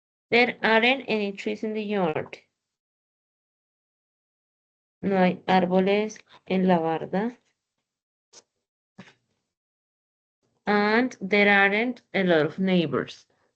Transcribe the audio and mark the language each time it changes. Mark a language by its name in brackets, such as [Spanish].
[English] There aren't any trees in the yard. [Spanish] No hay árboles en la barda. [English] And there aren't a lot of neighbors.